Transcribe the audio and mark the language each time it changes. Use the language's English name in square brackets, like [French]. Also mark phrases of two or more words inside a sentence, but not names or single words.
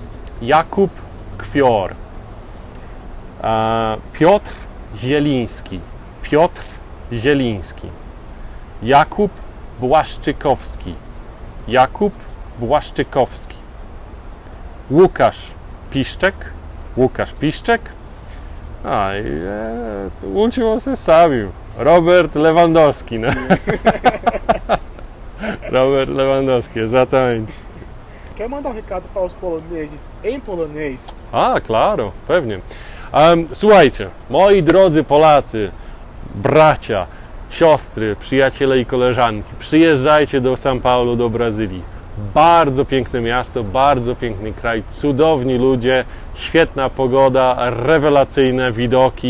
[Portuguese] Piotr Zieliński. Jakub Błaszczykowski. Łukasz Piszczek. O último você sabe. Robert Lewandowski, né? Robert Lewandowski, exatamente. Quer mandar um recado para os poloneses em polonês? Claro, [Polish] pewnie. Słuchajcie, moi drodzy Polacy, bracia, siostry, przyjaciele i koleżanki, przyjeżdżajcie do São Paulo, do Brazylii. Bardzo piękne miasto, bardzo piękny kraj, cudowni ludzie, świetna pogoda, rewelacyjne widoki.